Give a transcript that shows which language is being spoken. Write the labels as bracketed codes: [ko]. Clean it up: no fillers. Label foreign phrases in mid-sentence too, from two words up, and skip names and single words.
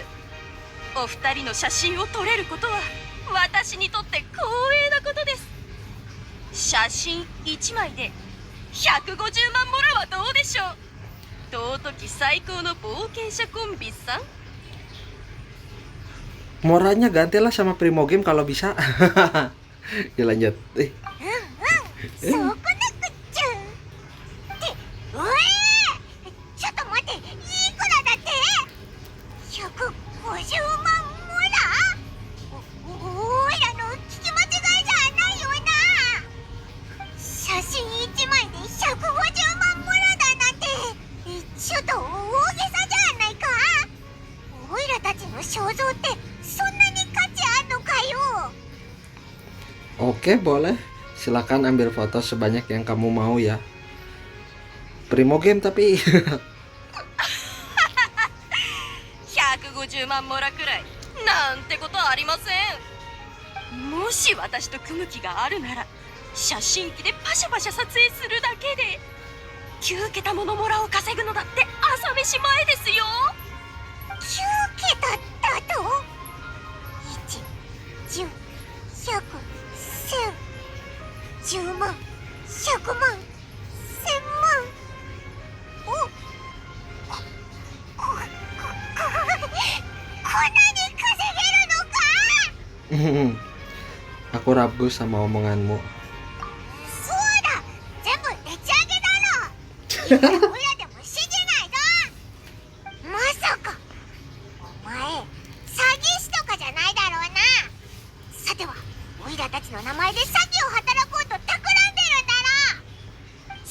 [ja] お二人の写真を撮れることは私にとって光栄なことです。写真1枚で150万モラはどうでしょう。尊き最高の冒険者コンビさん。 [id] Moranya gantilah sama Primo Game kalau bisa. Ya lanjut. [ja] そうこなくっちゃってうえちょっと待っていくらだって150万モラおいらの聞き間違いじゃないよな写真1枚で150万モラだなんてちょっと大げさじゃないかおいらたちの肖像ってそんなに価値あんのかよ [id] Oke, boleh. Silakan ambil foto sebanyak yang kamu mau ya. Primo Game tapi [ja] 150 万モラくらいなんてことありません。もし私と組む気があるなら写真機でパシャパシャ撮影するだけで9桁ものモラを稼ぐのだって朝飯前ですよ。 9桁だと1、10、100、1000、10万、100万、1000万おこんなに稼げるのか [id] aku ragu sama omonganmu. [ja] そうだ全部でち上げだろいくらオイラでも信じないぞまさかお前詐欺師とかじゃないだろうなさてはオイラたちの名前で詐欺を働こうと企んでるんだろ